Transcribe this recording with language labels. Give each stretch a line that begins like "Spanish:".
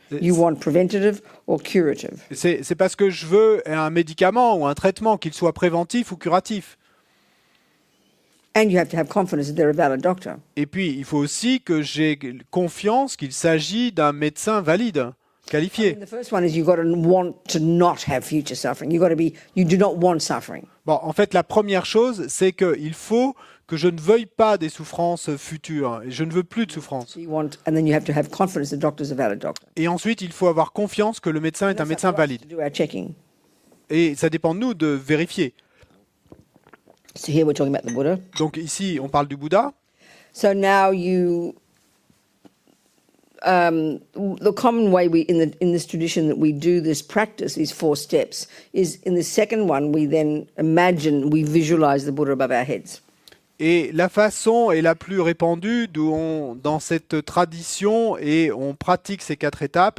English: You want preventative or curative.
French: C'est parce que je veux un médicament ou un traitement, qu'il soit préventif ou curatif.
English: And you have to have confidence that they're a valid doctor.
French: Et puis, il faut aussi que j'ai confiance qu'il s'agit d'un médecin valide. qualifié.
English: The first one is you've got to want to not have future suffering. You do not want suffering.
French: Bon, en fait, la première chose, c'est qu'il faut que je ne veuille pas des souffrances futures. Et je ne veux plus de souffrances.
English: So you want, and then you have to have confidence the doctor's a valid doctor.
French: Et ensuite, il faut avoir confiance que le médecin est un médecin
English: That's up to us
French: valide.
English: to do our checking.
French: Et ça dépend de nous de vérifier.
English: So here we're talking about the Buddha.
French: Donc ici, on parle du Bouddha.
English: So now the common way in this tradition that we do this practice, these 4 steps, is in the second one we then we visualize the Buddha above our heads.
French: Et la façon est la plus répandue dans cette tradition et on pratique ces 4 étapes.